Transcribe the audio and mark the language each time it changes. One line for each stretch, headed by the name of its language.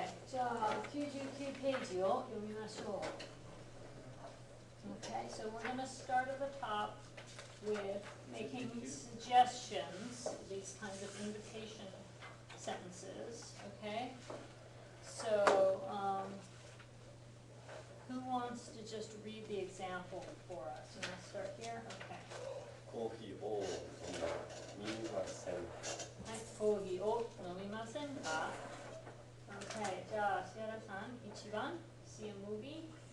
Japanese: じゃあ99ページを読みましょう。
English: Okay, so we're going to start at the top with making suggestions, these kinds of invitation sentences, okay? So, who wants to just read the example for us? You want to start here? Okay.
Japanese: コーヒーを飲みませんか。はい、コーヒーを飲みませんか？Okay, じゃあ、シアラさん、1番、
English: see a movie?